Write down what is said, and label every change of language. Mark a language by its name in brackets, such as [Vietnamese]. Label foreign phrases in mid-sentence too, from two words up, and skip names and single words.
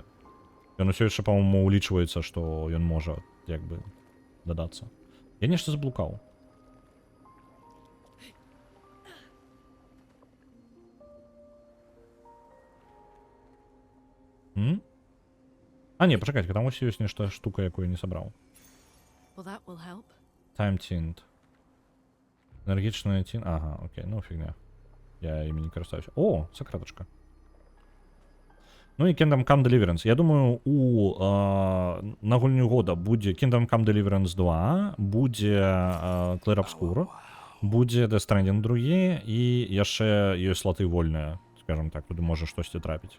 [Belarusian] Ён усё яшчэ, па-моему, улічваецца, што ён можа, як бы, дадацца. Я нешта заблукаў. А, не, пачакайце, там ось ёсць нешта штука, якую я не сабраў. [English] Well, that will help. Time Tint. [Belarusian] Энергічная тін... Ага, окей, ну фігня. Я імі не карыстаюся. О, сакратачка. Ну і Kingdom Come Deliverance. Я думаю, на гульню года будзе Kingdom Come Deliverance 2, будзе Clair Obscur, будзе Death Stranding другі, і яшчэ ёсць слоты вольныя, скажем так, туды можа штосьці трапіць.